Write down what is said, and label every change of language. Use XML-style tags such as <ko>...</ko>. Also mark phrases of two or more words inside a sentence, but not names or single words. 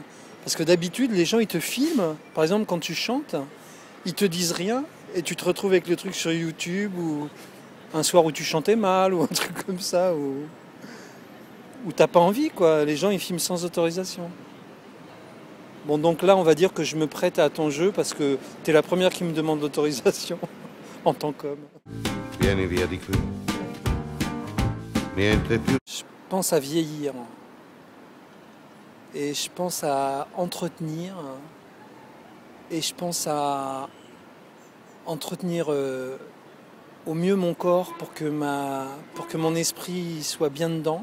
<fr>Parce que d'habitude, les gens, ils te filment. Par exemple, quand tu chantes, ils te disent rien et tu te retrouves avec le truc sur YouTube ou un soir où tu chantais mal ou un truc comme ça où t'as pas envie, quoi. Les gens, ils filment sans autorisation. Bon, donc là, on va dire que je me prête à ton jeu parce que t'es la première qui me demande l'autorisation en tant qu'homme.</fr> <it>Vieni via di qui. Niente più.</it> <fr>Je pense à vieillir et je pense à entretenir et je pense à entretenir au mieux mon corps pour que mon esprit soit bien dedans.</fr>